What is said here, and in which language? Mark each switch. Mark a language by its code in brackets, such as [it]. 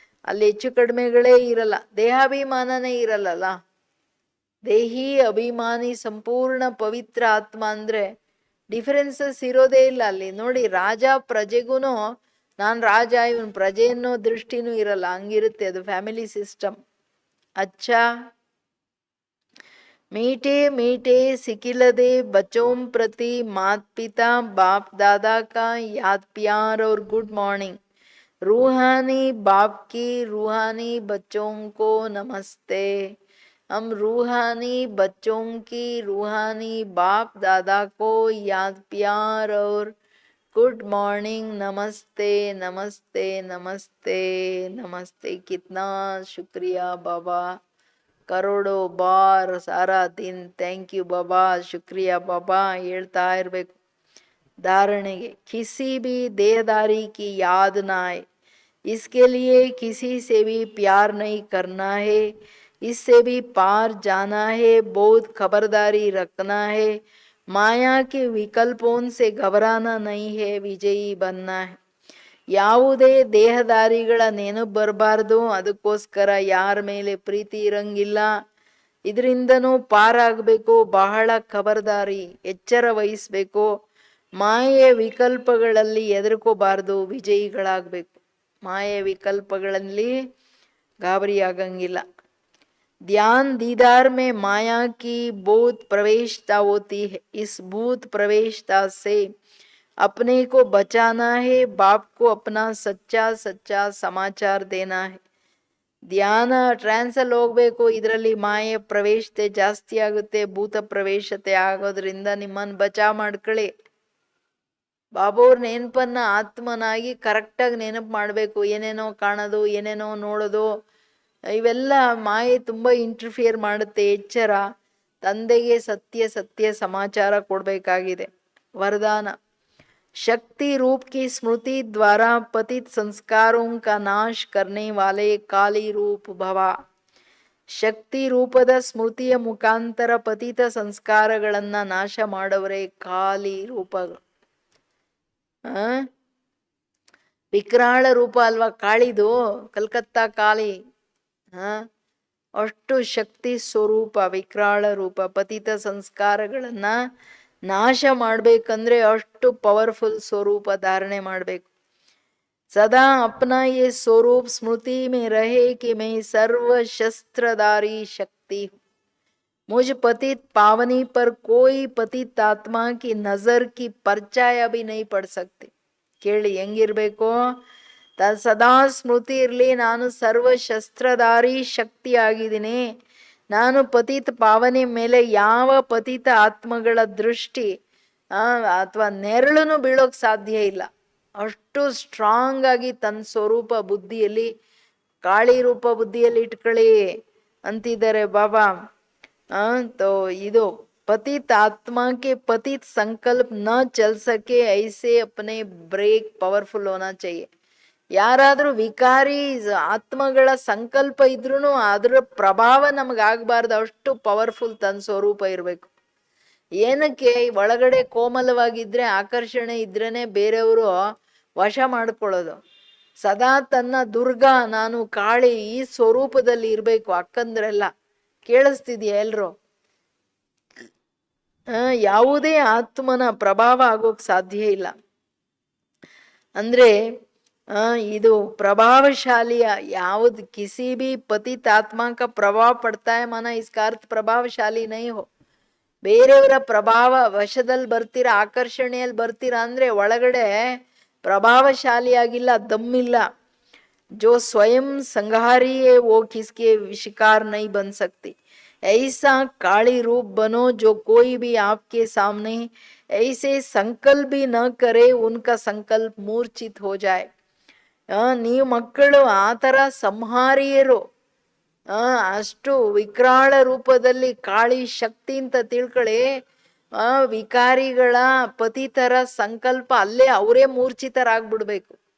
[kn] ಅಲ್ಲಿ ಹೆಚ್ಚು ಕಡಿಮೆಗಳೇ ಇರಲ್ಲ, ದೇಹಾಭಿಮಾನನೇ ಇರಲ್ಲಲ್ಲ. ದೇಹಿ ಅಭಿಮಾನಿ ಸಂಪೂರ್ಣ ಪವಿತ್ರ ಆತ್ಮ ಅಂದ್ರೆ ಡಿಫರೆನ್ಸಸ್ ಇರೋದೇ ಇಲ್ಲ ಅಲ್ಲಿ. ನೋಡಿ, ರಾಜ ಪ್ರಜೆಗೂನು ನಾನು ರಾಜ ಇವನ್ ಪ್ರಜೆ ಅನ್ನೋ ದೃಷ್ಟಿನೂ ಇರಲ್ಲ, ಹಂಗಿರುತ್ತೆ ಅದು ಫ್ಯಾಮಿಲಿ ಸಿಸ್ಟಮ್. [hi] अच्छा मीठे मीठे सिकिलदे बच्चों प्रति माता पिता बाप दादा का याद प्यार और गुड मॉर्निंग. रूहानी बाप की रूहानी बच्चों को नमस्ते. हम रूहानी बच्चों की रूहानी बाप दादा को याद प्यार और गुड मॉर्निंग, नमस्ते नमस्ते नमस्ते नमस्ते. कितना शुक्रिया बाबा, ಕರೋಡೋ ಬಾರ್ ಸಾರಾ ದಿನ್ ಥ್ಯಾಂಕ್ ಯು ಬಾಬಾ, ಶುಕ್ರಿಯಾ ಬಾಬಾ [kn] ಹೇಳ್ತಾ ಇರಬೇಕು. [hi] धारणेगे किसी भी देहदारी की याद ना आए, इसके लिए किसी से भी प्यार नहीं करना है, इससे भी पार जाना है, बहुत खबरदारी रखना है, माया के विकल्पों से घबराना नहीं है, विजयी बनना है. [kn] ಯಾವುದೇ ದೇಹದಾರಿಗಳ ನೆನಪು ಬರಬಾರ್ದು, ಅದಕ್ಕೋಸ್ಕರ ಯಾರ ಮೇಲೆ ಪ್ರೀತಿ ಇರಂಗಿಲ್ಲ. ಇದರಿಂದನೂ ಪಾರಾಗಬೇಕು, ಬಹಳ ಖಬರ್ದಾರಿ, ಎಚ್ಚರ ವಹಿಸ್ಬೇಕು. ಮಾಯೆಯ ವಿಕಲ್ಪಗಳಲ್ಲಿ ಹೆದರ್ಕೋಬಾರ್ದು, ವಿಜಯಿಗಳಾಗಬೇಕು. ಮಾಯೆಯ ವಿಕಲ್ಪಗಳಲ್ಲಿ ಗಾಬರಿ ಆಗಂಗಿಲ್ಲ. [hi] ध्यान दीदार में माया की भूत प्रवेशता होती है. इस भूत प्रवेशता से अपने को बचाना है, बाप को अपना सच्चा सच्चा समाचार देना है. [kn] ಧ್ಯಾನ ಟ್ರಾನ್ಸಲ್ಲಿ ಹೋಗ್ಬೇಕು. ಇದರಲ್ಲಿ ಮಾಯೆ ಪ್ರವೇಶತೆ ಜಾಸ್ತಿ ಆಗುತ್ತೆ, ಭೂತ ಪ್ರವೇಶತೆ ಆಗೋದ್ರಿಂದ ನಿಮ್ಮನ್ನು ಬಚಾವ್ ಮಾಡ್ಕೊಳ್ಳಿ. ಬಾಬೋರ್ ನೆನಪನ್ನ ಆತ್ಮನಾಗಿ ಕರೆಕ್ಟಾಗಿ ನೆನಪು ಮಾಡಬೇಕು. ಏನೇನೋ ಕಾಣೋದು, ಏನೇನೋ ನೋಡೋದು, ಇವೆಲ್ಲ ಮಾಯೆ ತುಂಬ ಇಂಟರ್ಫಿಯರ್ ಮಾಡುತ್ತೆ. ಎಚ್ಚರ, ತಂದೆಗೆ ಸತ್ಯ ಸತ್ಯ ಸಮಾಚಾರ ಕೊಡಬೇಕಾಗಿದೆ. [hi] ವರದಾನ शक्ति रूप की स्मृति द्वारा पतित संस्कारों का नाश करने वाले काली रूप भवा. [kn] ಶಕ್ತಿ ರೂಪದ ಸ್ಮೃತಿಯ ಮುಖಾಂತರ ಪತಿತ ಸಂಸ್ಕಾರಗಳನ್ನ ನಾಶ ಮಾಡವರೇ ಕಾಲಿ ರೂಪಗಳು. ವಿಕರಾಳ ರೂಪ ಅಲ್ವಾ ಕಾಳಿದು, ಕಲ್ಕತ್ತಾ ಕಾಳಿ. ಅಷ್ಟು ಶಕ್ತಿ ಸ್ವರೂಪ, ವಿಕರಾಳ ರೂಪ. ಪತಿತ ಸಂಸ್ಕಾರಗಳನ್ನ ನಾಶ ಮಾಡ್ಬೇಕಂದ್ರೆ ಅಷ್ಟು ಪವರ್ಫುಲ್ ಸ್ವರೂಪ ಧಾರಣೆ ಮಾಡ್ಬೇಕು. [hi] ಸದಾ ಅಪ್ನಾ ಯೇ ಸ್ವರೂಪ್ ಸ್ಮೃತಿ ಮೇ ರಹೆ ಕಿ ಮೈ ಸರ್ವ ಶಸ್ತ್ರಧಾರಿ ಶಕ್ತಿ. मुझ पतित पावनी पर कोई पतित आत्मा की नजर की परछाया भी नहीं पड़ सकती. [kn] ಕೇಳಿ ಹೆಂಗಿರ್ಬೇಕು, ಸದಾ ಸ್ಮೃತಿ ಇರಲಿ, ನಾನು ಸರ್ವ ಶಸ್ತ್ರಧಾರಿ ಶಕ್ತಿ ಆಗಿದ್ದೀನಿ. ನಾನು ಪತಿತ ಪಾವನೆ ಮೇಲೆ ಯಾವ ಪತಿತ ಆತ್ಮಗಳ ದೃಷ್ಟಿ ಅಥವಾ ನೆರಳನ್ನು ಬೀಳೋಕ್ ಸಾಧ್ಯ ಇಲ್ಲ. ಅಷ್ಟು ಸ್ಟ್ರಾಂಗ್ ಆಗಿ ತನ್ನ ಸ್ವರೂಪ ಬುದ್ಧಿಯಲ್ಲಿ, ಕಾಳಿ ರೂಪ ಬುದ್ಧಿಯಲ್ಲಿ ಇಟ್ಕೊಳ್ಳಿ ಅಂತಿದ್ದಾರೆ ಬಾಬಾ. [hi] तो [kn] ಇದು [hi] पतित आत्मा के पतित संकल्प न चल सके ऐसे अपने ब्रेक पवर्फुल होना चाहिए. [kn] ಯಾರಾದ್ರೂ ವಿಕಾರಿ ಆತ್ಮಗಳ ಸಂಕಲ್ಪ ಇದ್ರೂ ಅದ್ರ ಪ್ರಭಾವ ನಮಗಾಗಬಾರ್ದು, ಅಷ್ಟು ಪವರ್ಫುಲ್ ತನ್ನ ಸ್ವರೂಪ ಇರಬೇಕು. ಏನಕ್ಕೆ, ಒಳಗಡೆ ಕೋಮಲವಾಗಿದ್ರೆ, ಆಕರ್ಷಣೆ ಇದ್ರೇನೆ ಬೇರೆಯವರು ವಶ ಮಾಡ್ಕೊಳ್ಳೋದು. ಸದಾ ತನ್ನ ದುರ್ಗಾ, ನಾನು ಕಾಳಿ ಈ ಸ್ವರೂಪದಲ್ಲಿ ಇರಬೇಕು. ಅಕ್ಕಂದ್ರೆಲ್ಲ ಕೇಳಿಸ್ತಿದ್ಯಾ ಎಲ್ರು? ಯಾವುದೇ ಆತ್ಮನ ಪ್ರಭಾವ ಆಗೋಕ್ ಸಾಧ್ಯ ಇಲ್ಲ. ಅಂದ್ರೆ ಇದು ಪ್ರಭಾವಶಾಲಿಯ ಯಾವ್ದು, [hi] ಕಿಸಿ ಬಿ ಪತಿತ ಆತ್ಮ का ಪ್ರಭಾವ ಪಡ್ತಾ है माना इसका अर्थ ಪ್ರಭಾವಶಾಲಿ ನೈ ಹೋ. [kn] ಬೇರೆಯವರ ಪ್ರಭಾವ ವಶದಲ್ಲಿ ಬರ್ತೀರಾ, ಆಕರ್ಷಣೆಯಲ್ಲಿ ಬರ್ತೀರಾ ಅಂದ್ರೆ ಒಳಗಡೆ ಪ್ರಭಾವಶಾಲಿಯಾಗಿಲ್ಲ, ದಮ್ಮಿಲ್ಲ. [hi] जो स्वयं संहारी है वो किसके शिकार नहीं बन सकती. ऐसा काली रूप बनो जो कोई भी आपके सामने ऐसे संकल्प भी न करे उनका संकल्प मूर्छित हो जाए. [kn] ನೀವು ಮಕ್ಕಳು ಆ ಥರ ಸಂಹಾರಿಯರು, ಅಷ್ಟು ವಿಕರಾಳ ರೂಪದಲ್ಲಿ ಕಾಳಿ ಶಕ್ತಿ ಅಂತ ತಿಳ್ಕೊಳ್ಳಿ. ವಿಕಾರಿಗಳ ಪತಿತರ ಸಂಕಲ್ಪ ಅಲ್ಲೇ ಅವರೇ ಮೂರ್ಛಿತರಾಗ್ಬಿಡ್ಬೇಕು.